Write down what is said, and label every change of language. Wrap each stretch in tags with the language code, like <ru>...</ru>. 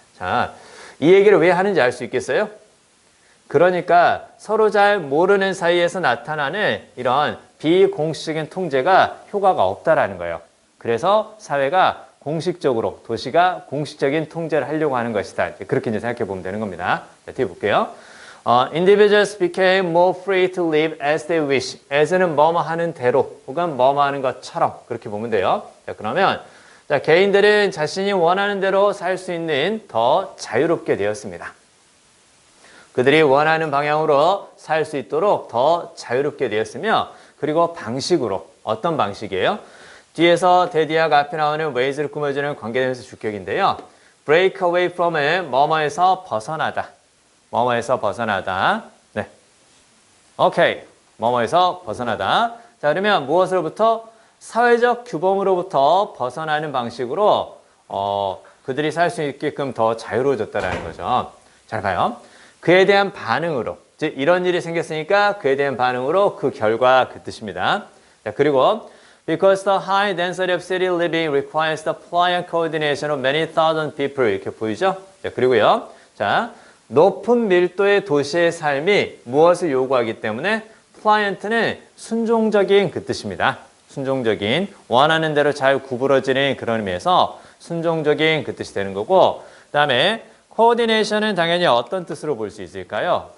<ko>자, 이 얘기를 왜 하는지 알 수 있겠어요? 그러니까 서로 잘 모르는 사이에서 나타나는 이런 비공식적인 통제가 효과가 없다라는 거예요. 그래서 사회가 공식적으로, 도시가 공식적인 통제를 하려고 하는 것이다. 그렇게 이제 생각해 보면 되는 겁니다. 자, 뒤에 볼게요.</ko> <en>Individuals became more free to live as they wish.</en> <ko>as는 뭐뭐 하는 대로 혹은 뭐뭐 하는 것처럼 그렇게 보면 돼요. 자, 그러면 자, 개인들은 자신이 원하는 대로 살 수 있는 더 자유롭게 되었습니다. 그들이 원하는 방향으로 살 수 있도록 더 자유롭게 되었으며 그리고 방식으로 어떤 방식이에요? 뒤에서 대디아가 앞에 나오는 ways를 꾸며주는 관계대명사 주격인데요. break away from은 뭐뭐에서 벗어나다. 뭐뭐에서 벗어나다. 네. 오케이. 뭐뭐에서 벗어나다. 자, 그러면 무엇으로부터? 사회적 규범으로부터 벗어나는 방식으로 그들이 살 수 있게끔 더 자유로워졌다는 거죠. 잘 봐요. 그에 대한 반응으로, 즉 이런 일이 생겼으니까 그에 대한 반응으로 그 결과 그 뜻입니다. 자, 그리고</ko> <en>because the high density of city living requires the pliant coordination of many thousand people</en> <ko>이렇게 보이죠? 자, 그리고요. 자, 높은 밀도의 도시의 삶이 무엇을 요구하기 때문에 pliant는 순종적인 그 뜻입니다. 순종적인, 원하는 대로 잘 구부러지는 그런 의미에서 순종적인 그 뜻이 되는 거고 그 다음에 coordination은 당연히 어떤 뜻으로 볼 수 있을까요?</ko>